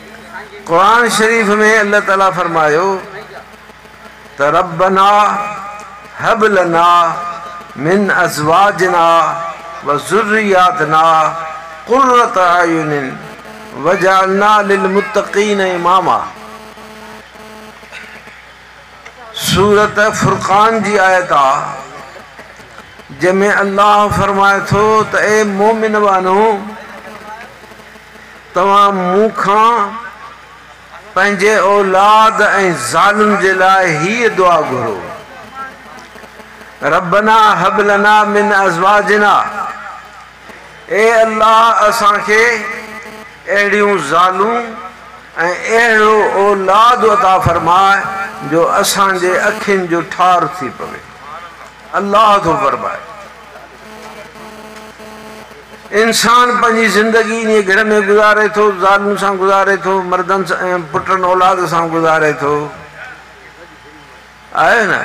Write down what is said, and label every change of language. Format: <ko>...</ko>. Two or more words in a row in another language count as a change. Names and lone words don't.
<sd>कुरान शरीफ में अल्लाह ताला फरमायो त</sd> <ar>ربنا هب لنا من أزواجنا و ذرياتنا قرة أعين واجعلنا للمتقين إماما.</ar> <sd>सूरत फुरकान जी आयत आ जंहिंमें अल्लाह फरमाए थो त ए मोमिन वानो तव्हां मूंखां पंहिंजे औलाद ऐं ज़ालुनि जे लाइ हीअ दुआ घुरो,</sd> <ar>ربنا هب لنا من أزواجنا,</ar> <sd>ए अल्लाह असांखे अहिड़ियूं ज़ालूं ऐं अहिड़ो औलाद अता फरमाए जो असांजे अखियुनि जो ठार थी पवे। अल्लाह थो फरमाए इंसान पंहिंजी ज़िंदगी इन घर में गुज़ारे थो, ज़ालुनि सां गुज़ारे थो, मर्दनि सां पुटनि औलाद सां गुज़ारे थो, आहे न।</sd>